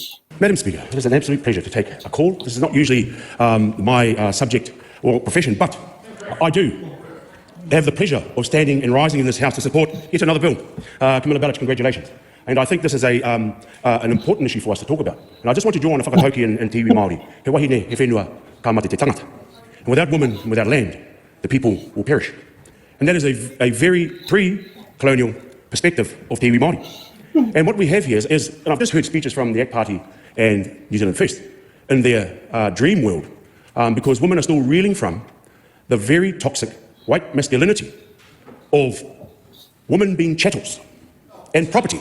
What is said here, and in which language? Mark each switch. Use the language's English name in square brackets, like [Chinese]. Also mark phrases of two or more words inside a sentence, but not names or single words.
[English] Madam Speaker, it is an absolute pleasure to take a call. This is not usually my subject or profession, but I do have the pleasure of standing and rising in this House to support yet another bill. Camilla Bellich, congratulations. And I think this is an important issue for us to talk about. And I just want to draw on a whakatauki and [Māori] te iwi Māori. He wahine, he whenua, ka mate te tangata. [English] And without women and without land, the people will perish. And that is a very pre-colonial perspective of [Māori] te iwi Māori. [English] And what we have here is, and I've just heard speeches from the ACT Party and New Zealand First in their dream world, because women are still reeling from the very toxic white masculinity of women being chattels and property.